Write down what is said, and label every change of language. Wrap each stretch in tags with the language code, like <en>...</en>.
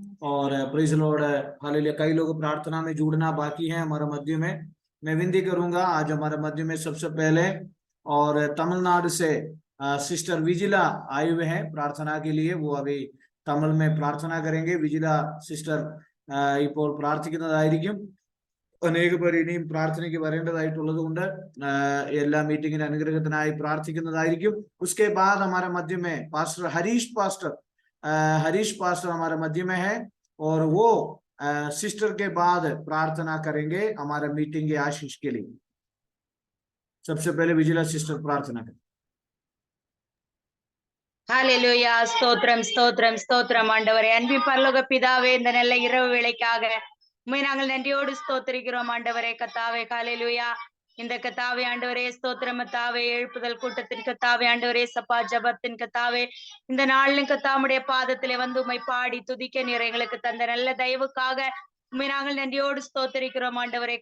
<hi>और praise Lord, hallelujah. कई लोग प्रार्थना में जुड़ना बाकी है हमारे मध्य में। मैं विनती करूंगा, आज हमारे मध्य में सबसे पहले और तमिलनाडु से सिस्टर विजिला आए हुए हैं प्रार्थना के लिए। वो अभी तमिल में प्रार्थना करेंगे। विजिला सिस्टर</hi> <ml>ഇപ്പോൾ പ്രാർത്ഥിക്കുന്നതായിരിക്കും. അനേക പേർ ഇനിയും പ്രാർത്ഥനയ്ക്ക് വരേണ്ടതായിട്ടുള്ളത് കൊണ്ട് എല്ലാ മീറ്റിംഗിന് അനുഗ്രഹത്തിനായി പ്രാർത്ഥിക്കുന്നതായിരിക്കും.</ml> <hi>उसके बाद हमारे मध्य में पास्टर हरीश पास्टर हमारे मध्य में है और वो सिस्टर के बाद प्रार्थना करेंगे हमारे मीटिंग के आशीष के लिए. सबसे पहले विजिला सिस्टर प्रार्थना करें.</hi> <ta>ஹல்லேலூயா. ஸ்தோத்திரம் ஸ்தோத்திரம் ஸ்தோத்திரம் ஆண்டவரே. அன்பின் பரலோக பிதாவே, இந்த நல்ல இரவு வேளைக்காக உம்மை நாங்கள் நன்றியோடு ஸ்தோத்திரிக்கிறோம் ஆண்டவரே. கத்தாவே ஹல்லேலூயா. இந்த கத்தாவே ஆண்டவரே ஸ்தோத்திரம் கத்தாவே, எழுப்புதல் கூட்டத்தின் கத்தாவே ஆண்டவரே, சப்பா ஜபத்தின் கத்தாவே, இந்த நாளிலும் கத்தாமுடைய பாதத்திலே வந்து உம்மை பாடி துதிக்க நீர் எங்களுக்கு தந்த நல்ல தயவுக்காக உம்மை நாங்கள் நன்றியோடு ஸ்தோத்திரிக்கிறோம் ஆண்டவரே.</ta>